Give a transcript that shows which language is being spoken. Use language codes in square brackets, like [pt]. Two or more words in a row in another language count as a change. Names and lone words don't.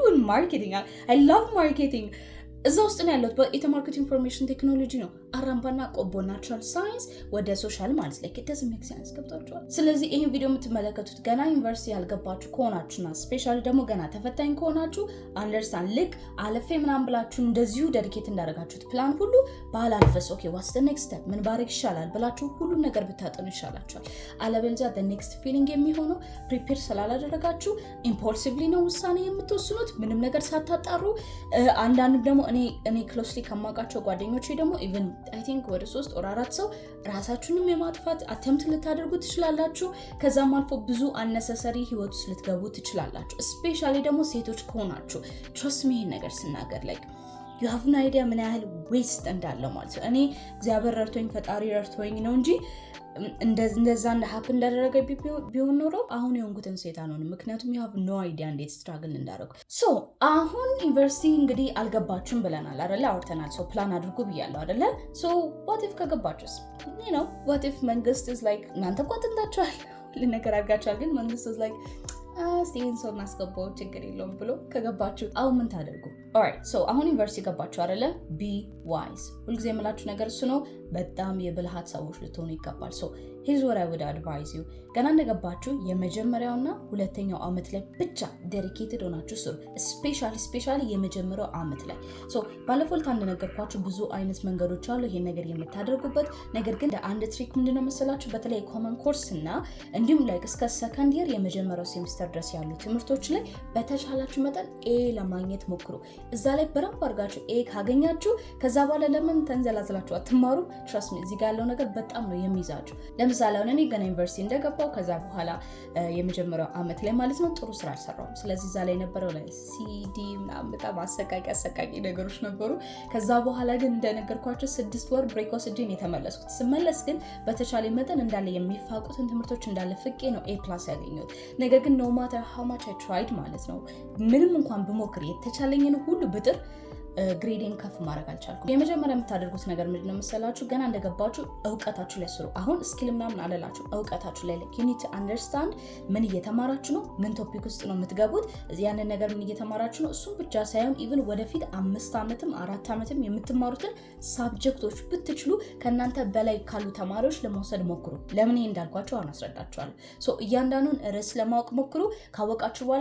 [en] I do marketing. I love marketing. [am] እዛ ውስጥ ነው ያለው የተማርኩት [en] information technology [am] ነው አራምባና ቆቦ [en] natural science [am] ወደ ሶሻል ማለት ላይ ከደስ ሜክ ሳይንስ ገብታችኋል ስለዚህ ይሄን ቪዲዮ የምትመለከቱት ገና ዩኒቨርሲቲ ያልገባችሁ ከሆናችሁና ስፔሻሊ ደግሞ ገና ተፈታኝ ከሆናችሁ አንደርስታንድ ልክ አለፌ ምናምን ብላችሁ እንደዚሁ ዴዲኬት እንዳደረጋችሁት ፕላን ሁሉ ባላልፈስ [en] okay what's the next step [am] ምን ባረግ ይሻላል ብላችሁ ሁሉ ነገር ብታጠኑ ይሻላችኋል አለበለዚያ [en] the next feeling [am] የሚሆነው ፕሪፔር ስላላደረጋችሁ ኢምፖልሲቭሊ ነው ውሳኔ የምትወስኑት ምንም ነገር ሳታጣሩ አንዳንድ ደግሞ እኔ ክሎስሊ ከማውቃቸው ጓደኞቼ ደግሞ [en] even I think [am] ወደ 3 or 4 ሰው ራሳችሁንም የማጥፋት አተምት ልታደርጉ ትችላላችሁ ከዛም አልፎ ብዙ unnecessary ህይወት ውስጥ ልትገቡ ትችላላችሁ ስፔሻሊ ደግሞ ሴቶች ከሆናችሁ [en] trust me [am] ይሄን ነገር ስናገር [en] like you have no idea [am] ምን ያህል ዌስት እንዳለው ማለት ነው እኔ እግዚአብሔር ረድቶኝ ፈጣሪ ረድቶኝ ነው እንጂ እንደዛ ሀፕን እንዳደረገ ቢሆን ኖሮ አሁን የሆንኩትን ሴት አልሆንም ምክንያቱም [en] you have no idea [am] እንዴት ስትራግል እንዳደረጉ ሶ አሁን ዩኒቨርሲቲ እንግዲህ አልገባችሁም ብለናል አይደለ አውርተናል ሶ ፕላን አድርጉ ብያለሁ አይደለ ሶ [en] what if [am] ከገባችሁስ [en] you know what if [am] መንግስት [en] is like [am] እናንተ እኮ አጥንታችኋል ለነገር አድርጋችኋል ግን መንግስት [en] is like [am] ስቲን ሰው እናስገባው ችግር የለውም ብሎ ከገባችሁ አሁን ምን ታደርጉ [en] alright so [am] አሁን ዩኒቨርሲቲ ገባችሁ አይደለ [en] be wise [am] ሁልጊዜ የምላችሁ ነገር እሱ ነው በጣም የብልሃት ሰዎች ልትሆኑ ይገባል [en] so here's what I would advise you [am] ገና እንደገባችሁ የመጀመሪያውና ሁለተኛው አመት ላይ ብቻ ዴዲኬትድ ሆናችሁ ስሩ ስፔሻሊ የመጀመሪያው አመት ላይ so ባለፈው እንደነገርኳችሁ ብዙ አይነት መንገዶች አሉ ይሄን ነገር የምታደርጉበት ነገር ግን አንድ ትሪክ ምንድነው መሰላችሁ በተለይ [en] common course [am] እና እንዲሁም like እስከ [en] second year [am] የመጀመሪያው ሴሚስተር ድረስ ያሉ ትምህርቶች ላይ በተቻላችሁ መጠን ኤ ለማግኘት ሞክሩ እዛ ላይ በረንብ አድርጋችሁ ኤ ካገኛችሁ ከዛ በኋላ ለምን ተንዘላዝላችሁ አትማሩ [en] trust me [am] እዚህ ጋር ያለው ነገር በጣም ነው የሚይዛችሁ ለምሳሌ አሁን እኔ ገና ዩኒቨርሲቲ እንደገባው ከዛ በኋላ የመጀመሪያው አመት ላይ ማለት ነው ጥሩ ስራ አልሰራውም ስለዚህ እዛ ላይ ነበረው ላይ ሲዲ ምናምን በጣም አሰቃቂ ነገሮች ነበሩ ከዛ በኋላ ግን እንደነገርኳችሁ 6 ወር ብሬክ ወስጄ ነው የተመለስኩት ስመለስ ግን በተቻለ መጠን እንዳለ የሚፋቁትን ትምህርቶች እንዳለ ፍቄ ነው A+ ያገኘሁት ነገር ግን [en] no matter how much I tried [am] ማለት ነው ምንም እንኳን ብሞክር የተቻለኝን ሁሉ ብጥር ግሬዲንግ ከፍ ማድረግ አልቻልኩም የመጀመሪያ የምታደርጉት ነገር ምንድነው መሰላችሁ ገና እንደገባችሁ ዕውቀታችሁ ላይ ስሩ አሁን ስኪል ምናምን አለላችሁ ዕውቀታችሁ ላይ [en] you need to understand [am] ምን እየተማራችሁ ነው ምን ቶፒክ ውስጥ ነው የምትገቡት ያንን ነገር ምን እየተማራችሁ ነው እሱም ብቻ ሳይሆን ኢቭን ወደፊት 5 አመትም 4 አመትም የምትማሩትን ሳብጀክቶች ብትችሉ ከናንተ በላይ ካሉ ተማሪዎች ለመውሰድ ሞክሩ ለምን ይሄ እንዳልኳችሁ አሁን አስረዳችኋለሁ ሶ እያንዳንዱን ርዕስ ለማወቅ ሞክሩ ካወቃችሁ በኋላ